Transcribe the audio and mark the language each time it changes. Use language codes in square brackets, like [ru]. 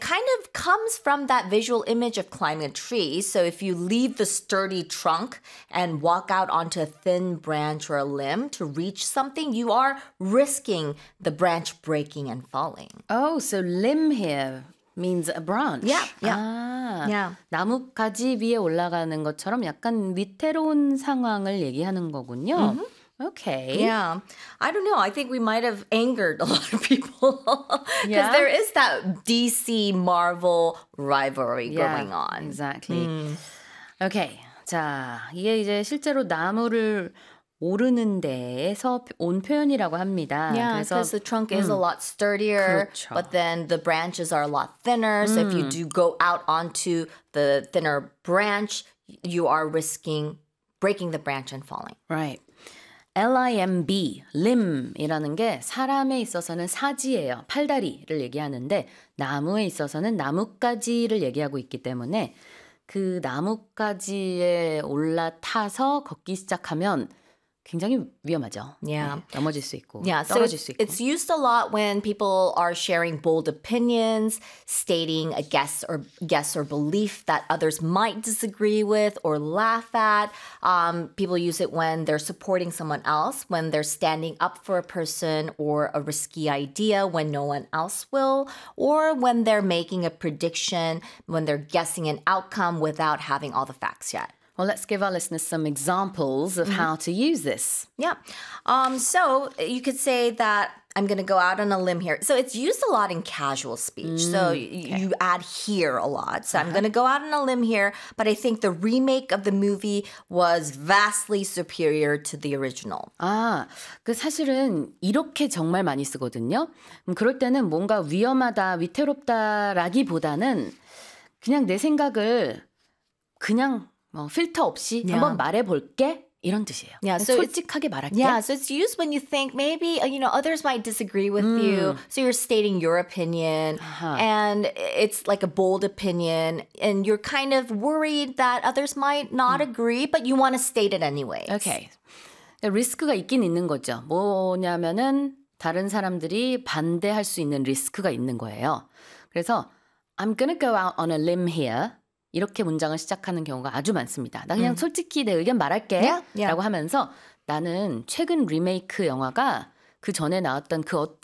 [en] kind of comes from that visual image of climbing a tree. So if you leave the sturdy trunk and walk out onto a thin branch or a limb to reach something, you are risking the branch breaking and falling. Oh, so limb here means a branch. Yeah. [ko] 나뭇가지 위에 올라가는 것처럼 약간 위태로운 상황을 얘기하는 거군요. Mm-hmm. [en] Okay. Yeah. I don't know. I think we might have angered a lot of people. Because yeah. there is that DC Marvel rivalry yeah, going on. Exactly. Mm. Okay. [ko] 자, 이게 이제 실제로 나무를 오르는 데에서 온 표현이라고 합니다. [en] Yeah, [ko] 그래서 [en] because the trunk is a lot sturdier, [ko] 그렇죠. [en] but then the branches are a lot thinner. So if you do go out onto the thinner branch, you are risking breaking the branch and falling. Right. [ko] L-I-M-B, limb이라는 게 사람에 있어서는 사지예요. 팔다리를 얘기하는데 나무에 있어서는 나뭇가지를 얘기하고 있기 때문에 그 나뭇가지에 올라타서 걷기 시작하면 굉장히 위험하죠. [en] Yeah. [ko] 네, 넘어질 수 있고 yeah. 떨어질 수 있고. [en] It's used a lot when people are sharing bold opinions, stating a guess or belief that others might disagree with or laugh at. People use it when they're supporting someone else, when they're standing up for a person or a risky idea when no one else will, or when they're making a prediction, when they're guessing an outcome without having all the facts yet. Well, let's give our listeners some examples of how to use this. Yeah. So you could say that I'm going to go out on a limb here. So it's used a lot in casual speech. So you add here a lot. So I'm going to go out on a limb here. But I think the remake of the movie was vastly superior to the original. [ko] 아, 그 사실은 이렇게 정말 많이 쓰거든요. 그럴 때는 뭔가 위험하다, 위태롭다라기보다는 그냥 내 생각을 그냥 뭐 필터 없이 yeah. 한번 말해볼게 이런 뜻이에요. [en] Yeah, so [ko] 솔직하게 말할게. [en] Yeah, so it's used when you think maybe you know others might disagree with you. So you're stating your opinion, uh-huh. and it's like a bold opinion, and you're kind of worried that others might not agree, but you want to state it anyway. [ko] Okay, 리스크가 있긴 있는 거죠. 뭐냐면은 다른 사람들이 반대할 수 있는 리스크가 있는 거예요. 그래서 [en] I'm gonna go out on a limb here. [ko] 이렇게 문장을 시작하는 경우가 아주 많습니다. 나 그냥 솔직히 내 의견 말할게 yeah? Yeah. 라고 하면서 나는 최근 리메이크 영화가 그 전에 나왔던 그 어떤